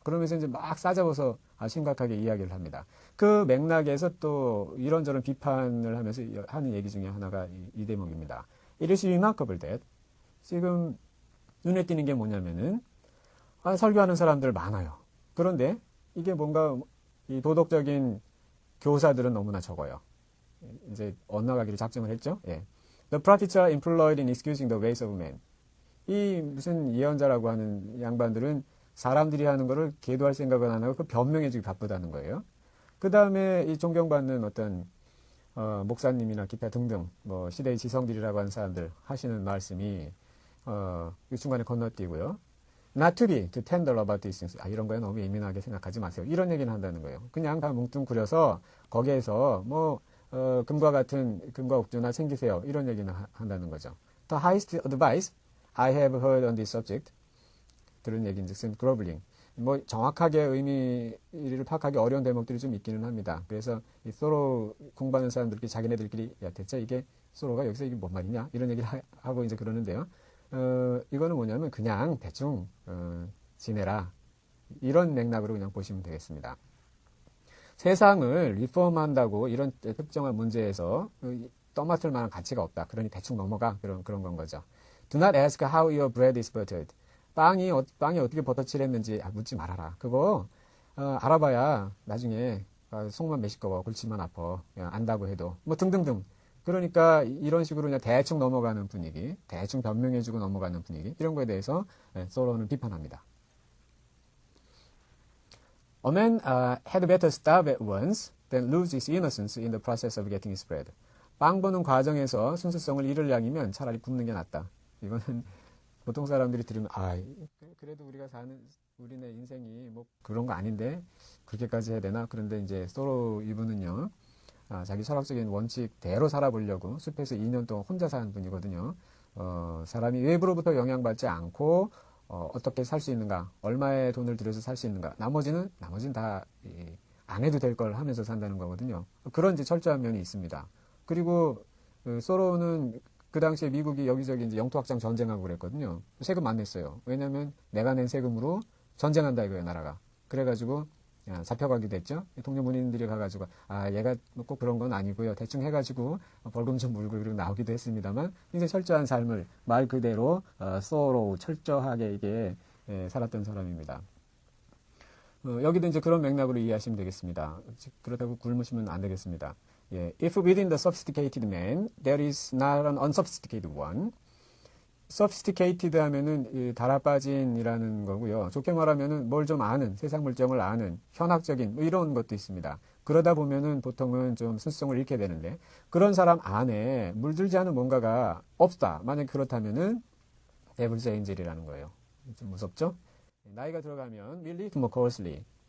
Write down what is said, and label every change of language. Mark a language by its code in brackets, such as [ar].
[ko] 그러면서 이제 막 싸잡아서 심각하게 이야기를 합니다. 그 맥락에서 또 이런저런 비판을 하면서 하는 얘기 중에 하나가 이 대목입니다. [en] It is remarkable that [ko] 지금 눈에 띄는 게 뭐냐면은 설교하는 사람들 많아요. 그런데 이게 뭔가 이 도덕적인 교사들은 너무나 적어요. 이제 엇나가기로 작정을 했죠. 예. [en] The prophets are employed in excusing the ways of men. [ko] 이 무슨 예언자라고 하는 양반들은 사람들이 하는 거를 계도할 생각은 안 하고 그 변명해주기 바쁘다는 거예요. 그 다음에 이 존경받는 어떤 목사님이나 기타 등등 뭐 시대의 지성들이라고 하는 사람들 하시는 말씀이 이 중간에 건너뛰고요. [en] Not to be, to tender about these things. [ko] 이런 거에 너무 예민하게 생각하지 마세요. 이런 얘기는 한다는 거예요. 그냥 다 뭉뚱그려서 거기에서 뭐 금과 옥조나 챙기세요. 이런 얘기는 한다는 거죠. [en] The highest advice I have heard on this subject. [ko] 들은 얘기인즉슨 groveling. 뭐 정확하게 의미를 파악하기 어려운 대목들이 좀 있기는 합니다. 그래서 이 소로 공부하는 사람들끼리 자기네들끼리 야 대체 이게 소로가 여기서 이게 뭔 말이냐 이런 얘기를 하고 이제 그러는데요. 이거는 뭐냐면 그냥 대충 지내라 이런 맥락으로 그냥 보시면 되겠습니다. 세상을 리폼한다고 이런 특정한 문제에서 떠맡을 만한 가치가 없다. 그러니 대충 넘어가 그런 건 거죠. [en] Do not ask how your bread is buttered. [ko] 빵이 어떻게 버터칠했는지 묻지 말아라. 그거 알아봐야 나중에 속만 메시꺼워 골치만 아파 안다고 해도 뭐 등등등. 그러니까 이런 식으로 그냥 대충 넘어가는 분위기, 대충 변명해주고 넘어가는 분위기 이런 거에 대해서 소로는 비판합니다. [en] A man had better starve at once than lose his innocence in the process of getting his bread. [ko] 빵 버는 과정에서 순수성을 잃을 양이면 차라리 굶는 게 낫다. 이거는 보통 사람들이 들으면 그래도 우리네 인생이 뭐 그런 거 아닌데 그렇게까지 해야 되나? 그런데 이제 소로 이분은요. 자기 철학적인 원칙대로 살아보려고 숲에서 2년 동안 혼자 사는 분이거든요. 사람이 외부로부터 영향받지 않고 어떻게 살 수 있는가, 얼마의 돈을 들여서 살 수 있는가, 나머지는 다 안 해도 될 걸 하면서 산다는 거거든요. 그런 이제 철저한 면이 있습니다. 그리고 소로는 그 당시에 미국이 여기저기 이제 영토확장 전쟁하고 그랬거든요. 세금 안 냈어요. 왜냐하면 내가 낸 세금으로 전쟁한다 이거예요, 나라가. 그래가지고 잡혀가게 됐죠. 동료문인들이 가가지고 얘가 꼭 그런 건 아니고요. 대충 해가지고 벌금 좀 물고 그리고 나오기도 했습니다만 굉장히 철저한 삶을 말 그대로 소로 철저하게 이게 살았던 사람입니다. 여기도 이제 그런 맥락으로 이해하시면 되겠습니다. 그렇다고 굶으시면 안 되겠습니다. [en] If within the sophisticated man there is not an unsophisticated one. [ko] sophisticated 하면은 달아빠진이라는 거고요. 좋게 말하면은 뭘 좀 아는, 세상 물정을 아는, 현학적인 뭐 이런 것도 있습니다. 그러다 보면은 보통은 좀 순수성을 잃게 되는데 그런 사람 안에 물들지 않은 뭔가가 없다. 만약 그렇다면은 devil's angel이라는 거예요. 좀 무섭죠? 나이가 들어가면 [en] we live more closely.